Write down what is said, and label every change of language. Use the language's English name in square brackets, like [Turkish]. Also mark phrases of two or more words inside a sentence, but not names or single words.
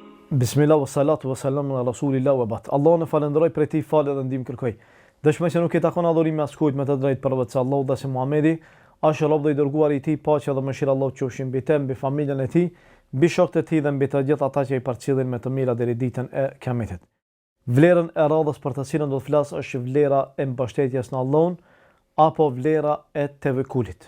[Arabic] بسم الله والصلاة والسلام على رسول الله وبعد. [Albanian] Allahun e falenderoj për ti falë dhe ndihmë kërkoj. Dëshmoj se nuk e takon adhurim as kujt me të drejtë përveç Allahut dhe se Muhamedi është rob dhe i dërguar i tij, paqja dhe mëshira e Allahut qofshin mbi të, mbi familjen e tij, mbi shokët e tij dhe mbi të gjithë ata që i përcjellin me të mira deri ditën e Kiametit. Vlerën e radhës për të cilën do të flas është vlera e mbështetjes në Allahun apo vlera e tevekulit.